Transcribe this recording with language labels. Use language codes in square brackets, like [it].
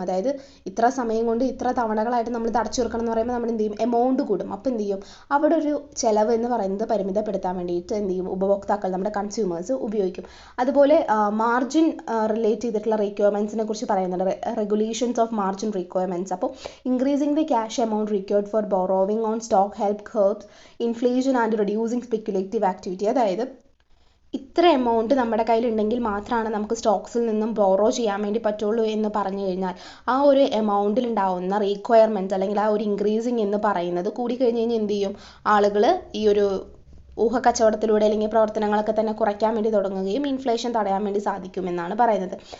[ml] അതായത് ഇത്ര സമയം കൊണ്ട് ഇത്ര തവണകളായിട്ട് നമ്മൾ ഇത് അടച്ചു തീർക്കണം എന്ന് പറയുമ്പോൾ നമ്മൾ എന്ത് ചെയ്യും, എമൗണ്ട് കൂടും. അപ്പോൾ എന്ത് ചെയ്യും, അവിടെ ഒരു ചിലവ് എന്ന് പറയുന്നത് പരിമിതപ്പെടുത്താൻ വേണ്ടിയിട്ട് എന്ത് ചെയ്യും, ഉപഭോക്താക്കൾ നമ്മുടെ കൺസ്യൂമേഴ്സ് ഉപയോഗിക്കും. അതുപോലെ മാർജിൻ റിലേറ്റ് ചെയ്തിട്ടുള്ള റിക്വയർമെൻറ്റ്സിനെ കുറിച്ച് പറയുന്നുണ്ട്, റെഗുലേഷൻസ് ഓഫ് മാർജിൻ requirements. അപ്പോൾ [en] increasing the cash amount required for borrowing on stock help curbs inflation and reducing speculative activity. [ml] അതായത് ഇത്ര എമൗണ്ട് നമ്മുടെ കയ്യിലുണ്ടെങ്കിൽ മാത്രമാണ് നമുക്ക് സ്റ്റോക്സിൽ നിന്നും ബോറോ ചെയ്യാൻ വേണ്ടി പറ്റുള്ളൂ എന്ന് പറഞ്ഞു കഴിഞ്ഞാൽ ആ ഒരു എമൗണ്ടിൽ ഉണ്ടാവുന്ന റിക്വയർമെൻറ്റ് അല്ലെങ്കിൽ ആ ഒരു ഇൻക്രീസിങ് എന്ന് പറയുന്നത് കൂടിക്കഴിഞ്ഞ് കഴിഞ്ഞാൽ എന്ത് ചെയ്യും, ആളുകൾ ഈ ഒരു ഊഹക്കച്ചവടത്തിലൂടെ അല്ലെങ്കിൽ പ്രവർത്തനങ്ങളൊക്കെ തന്നെ കുറയ്ക്കാൻ വേണ്ടി തുടങ്ങുകയും ഇൻഫ്ലേഷൻ തടയാൻ വേണ്ടി സാധിക്കുമെന്നാണ് പറയുന്നത്.